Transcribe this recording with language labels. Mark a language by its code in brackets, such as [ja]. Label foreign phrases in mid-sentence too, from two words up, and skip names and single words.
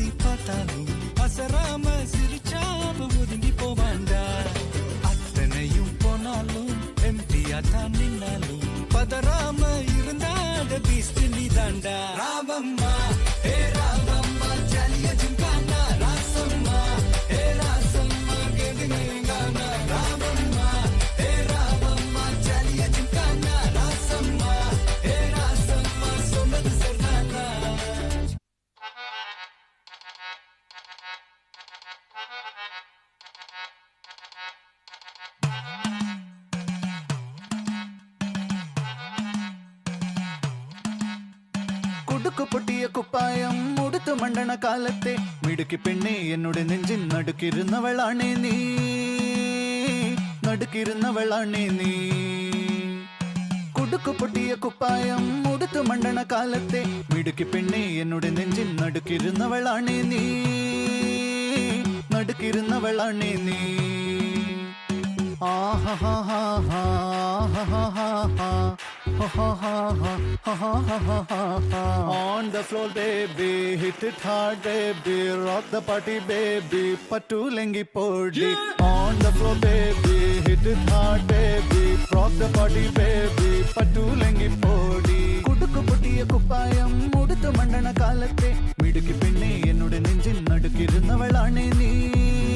[ta] பார்த்தாலும் அசராம சிரிச்சாம ஒதுங்கி போவாண்டா அத்தனையும் போனாலும் எம்டியா தான் நின்னாலும் பதறாம இருந்தாட பீஸ்ட் நீ தாண்டா ராமம்மா ஏ ராமம்மா ஜல்லிய ஜிம்கானா ராசம்மா ஏ ராசம்மா கேடுங்கானா ராமம்மா ஏ ராமம்மா ஜல்லிய ஜிம்கானா ராசம்மா ஏ ராசம்மா சொன்னது சொன்னானா [ml] കുടുക്കു പൊട്ടിയ കുപ്പായം ഉടുത്തു മണ്ടണ കാലത്തെ മിടുക്കി പെണ്ണെ എന്നോട് നെഞ്ചിൻ നടുക്കിരുന്നവളാണേ നീ നടുക്കിരുന്നവളാണേ നീ കുടുക്കു പൊട്ടിയ കുപ്പായം ഉടുത്തു മണ്ടണ കാലത്തെ മിടുക്കി പെണ്ണെ എന്നോട് നെഞ്ചിൻ നടുക്കിരുന്നവളാണേ നീ നടുക്കിരുന്നവളാണേ നീ [en] On the floor, baby, hit it hard, baby, rock the party, baby, patulengi podi. On the floor, baby, hit it hard, baby, rock the party, baby, patulengi podi. [ml] കുടുക്കു പൊട്ടിയ കുപ്പായം ഉടുത്തു മണ്ടണ കാലത്തെ മിടുക്കി പെണ്ണെ എന്നോട നെഞ്ചിൻ നടുക്കിരുന്നവളാണേ നീ